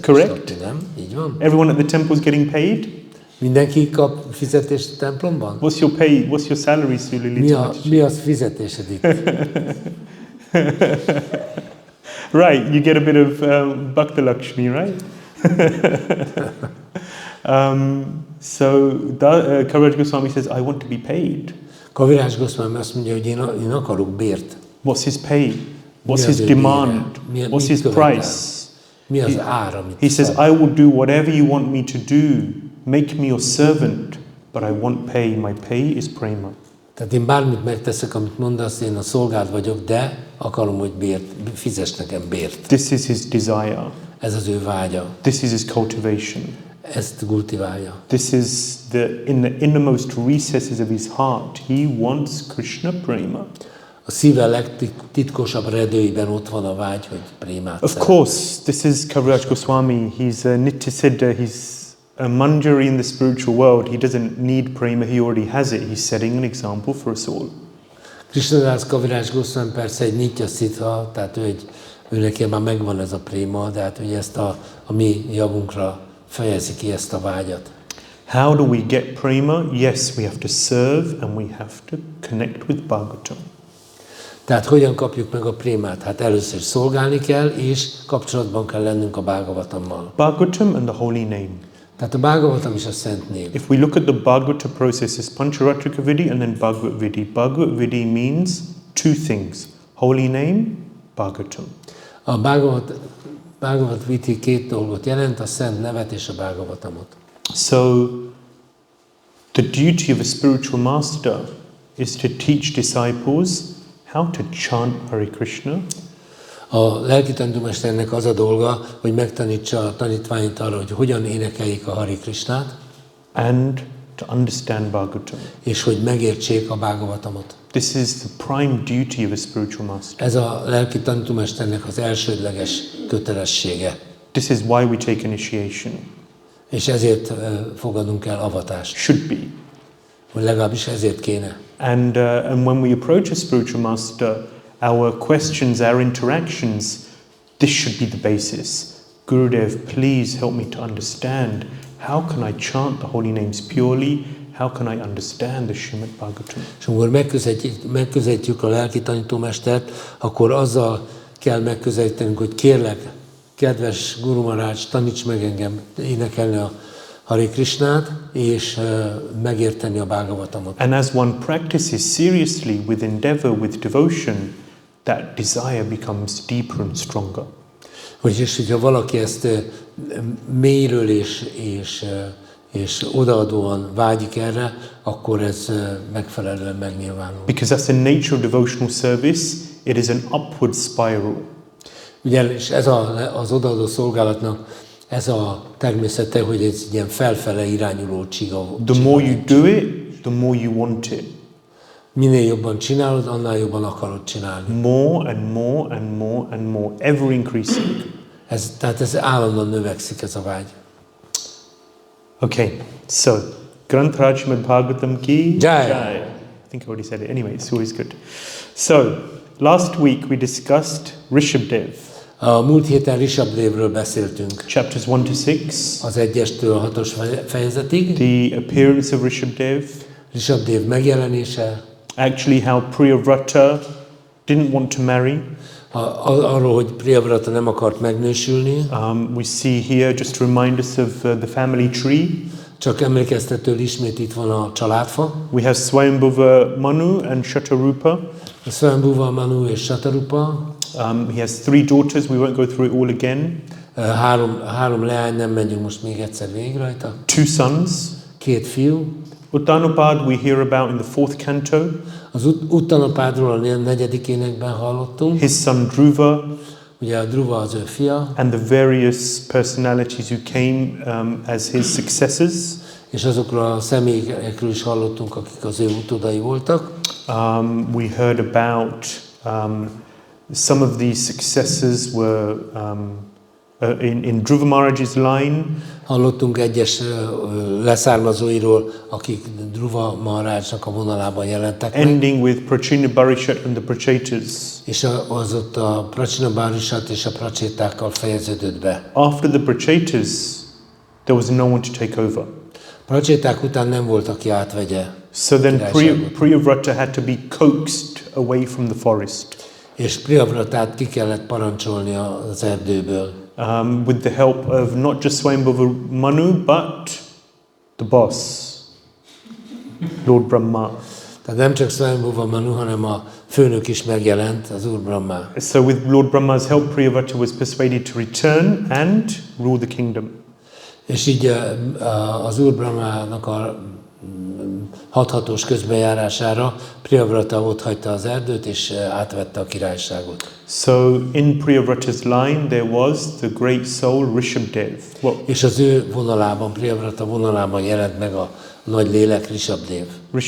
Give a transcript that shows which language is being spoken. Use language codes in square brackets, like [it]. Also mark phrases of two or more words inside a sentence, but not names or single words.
[en] Correct. [hu] kapni, nem? Így van? [en] Everyone at the temple is getting paid. [hu] Mindenki kap fizetést a templomban? [en] What's your pay? What's your salary, Suli? [hu] Mi az fizetésed itt? [en] Right, you get a bit of Bhakta Lakshmi, right? Kaviraj Goswami says, I want to be paid. [hu] Kaviraj Goswami azt mondja, hogy én akarok bért. [en] What's his pay? What's [hu] Mi [en] his [hu] az ő [en] demand? [hu] bére? [en] What's his [hu] mit követel? [en] price? [hu] Mi az ár, amit [en] He says, [hu] szab? [en] I will do whatever you want me to do. Make me your servant, but I want pay. My pay is prema. [hu] Tehát én bármit megteszek, amit mondasz, én a szolgád vagyok, de akarom, hogy fizess nekem bért. [en] This is his desire. [hu] Ez az ő vágya. [en] This is his cultivation. [hu] Ezt kultiválja. [en] This is in the innermost recesses of his heart. He wants Krishna prema. [hu] A szíve legtitkosabb redőiben ott van a vágy, hogy prémát [en] Of course, this is Kaviraj Goswami. He's a Nityasiddha. He's a manjari in the spiritual world. He doesn't need prema. He already has it. He's setting an example for us all. [hu] Krishnadás Kaviraj Goswami persze egy Nityasiddha, tehát ő neki már megvan ez a préma, de hát ugye ezt a mi javunkra fejezi ki ezt a vágyat. [en] How do we get prema? Yes, we have to serve and we have to connect with Bhagavatam. [hu] Tehát hogyan kapjuk meg a prémát? Hát először szolgálni kell, és kapcsolatban kell lennünk a Bhagavatammal. [en] Bhagavatam and the holy name. [hu] Tehát a Bhagavatam is a szent név. [en] If we look at the Bhagavata process, it's Pancharatrika Vidi and then Bhagavat Vidi. Bhagavat Vidi means two things: holy name, Bhagavatam. [hu] A Bhagavat Viti két dolgot jelent, a szent nevet és a Bhagavatamot. [en] So, the duty of a spiritual master is to teach disciples how to chant Hare Krishna. [hu] A lelkitanúmesternek az a dolga, hogy megtanítsa a tanítványait arra, hogy hogyan énekeljék a Hare Krishnát, [en] And to understand Bhagavatam. [hu] és hogy megértsék a Bhagavatamot. [en] This is the prime duty of a spiritual master. [hu] Ez a lelkitanúmesternek az elsődleges kötelessége. [en] This is why we take initiation. [hu] És ezért fogadunk el avatást. [en] Should be. [hu] Vagy legalábbis ezért kéne. [en] And when we approach a spiritual master, our questions, our interactions, this should be the basis. Gurudev, please help me to understand. How can I chant the holy names purely? How can I understand the Śrīmad-Bhāgavatam? [hu] És amikor megközelítjük a lelki tanítómestert, akkor azzal kell megközelítenünk, hogy kérlek, kedves Guru Maharaj, taníts meg engem énekelni a Hare Krishnát, és megérteni a Bhagavatamot. [en] And as one practices seriously with endeavor, with devotion, that desire becomes deeper and stronger. [hu] És hogyha valaki ezt mélyről és odaadóan vágyik erre, akkor ez megfelelően megnyilvánul. [en] Because that's the nature of devotional service. It is an upward spiral. [hu] Ugye, és ez az odaadó szolgálatnak ez a természete, hogy ez ilyen felfele irányuló csiga. [en] The more you do it, the more you want it. [hu] Minél jobban csinálod, annál jobban akarod csinálni. [en] More and more and more and more, ever increasing. [hu] Tehát ez állandóan növekszik, ez a vágy. [en] Okay, so [hi] ग्रंथ श्रीमद्भागवतम् की [en] Jai. I think I already said it. Anyway, it's always good. So last week we discussed Rishabdev. [hu] A múlt héten Rishabdevről beszéltünk. [en] Chapters 1 to 6. [hu] Az 1-től a 6-os fejezetig. [en] The appearance of Rishabdev. [hu] Rishabdev megjelenése. [en] Actually, how Priyavrata didn't want to marry. [hu] Arról, hogy Priyavrata nem akart megnősülni. [en] We see here, just to remind us of the family tree. [hu] Csak emlékeztetőül ismét itt van a családfa. [en] We have Swayambhuva Manu and Shatarupa. [hu] Swayambhuva Manu és Shatarupa. [en] He has 3 daughters. We won't go through it all again. [hu] Három leány, nem megyünk most még egyszer végig rajta. [en] 2 sons. [hu] 2 fiú. [en] Uttanapad we hear about in the 4th canto. [hu] Az Uttanapádról a 4. énekben hallottunk. [en] His son Dhruva. [hu] Ugye a Dhruva az ő fia. [en] And the various personalities who came as his successors. [hu] És azokról a személyekről is hallottunk, akik az ő utódai voltak. [en] We heard about some of these successors were in Dhruva Maharaj's line. [hu] Hallottunk egyes leszármazóiról, akik Dhruva Maharajnak a vonalában jelentek meg. [en] Ending with Prachina Barishat and the Prachetas. [hu] És az ott a Prachina Barishat és a Pracsétákkal fejeződött be. [en] After the Prachetas, there was no one to take over. [hu] Pracséták után nem volt, aki átvegye. [en] So then Priyavrata had to be coaxed away from the forest. [hu] És Priyavratát ki kellett parancsolni az erdőből. [en] With the help of not just Swayambhuva Manu, but the boss, Lord Brahma. [hu] Tehát nem csak Swayambhuva Manu, hanem a főnök is megjelent, az Úr Brahma. [en] So with Lord Brahma's help, Priyavrata was persuaded to return and rule the kingdom. [hu] És így az Úr Brahmának a hathatós közbenjárására Priyavrata otthagyta az erdőt, és átvette a királyságot. [en] So in Priyavrata's line there was the great soul Rishabdev. [hu] És az ő vonalában, Priyavrata vonalában jelent meg a nagy lélek Rishabdev.